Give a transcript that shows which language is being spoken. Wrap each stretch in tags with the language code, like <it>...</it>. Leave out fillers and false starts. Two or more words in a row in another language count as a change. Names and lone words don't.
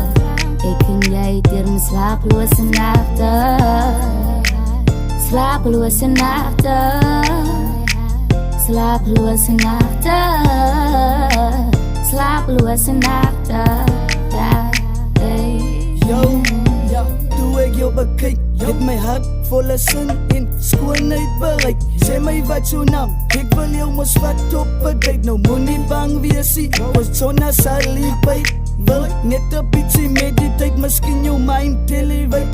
<nl>Ik en jij door mijn slapeloze nachten. Slapeloze nachten. Slapeloze nachten. Slapeloze nachten. Yo,</nl> <af>ja, toe ek jou bekyk, het my hart volle sin en skoonheid bereik. Sê my wat jou naam, ek wil jou mos vat op 'n date. Nou moenie bang wees nie, ons sonna sal by. Wil ek net 'n bietjie meditate, miskien jou</af> <en>mind elevate.</en>